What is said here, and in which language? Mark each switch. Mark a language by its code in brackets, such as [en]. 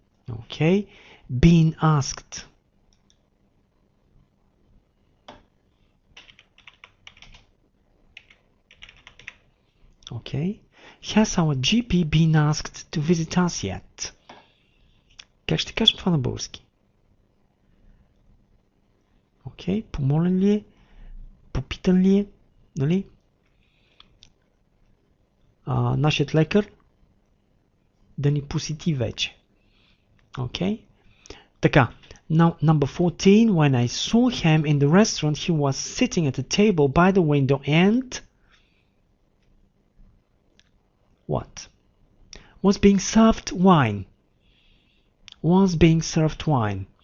[en] Okay, been asked. Okay. Has our GP been asked to visit us yet? [bg] Как ще кажем това на български? Окей, помолен ли е? Попитан ли е? Нали? Нашият лекар да ни посети вече. [en] Окей? [bg] Така. [en] Now, number 14. When I saw him in the restaurant, he was sitting at a table by the window and... What? Was being served wine. Was being served wine.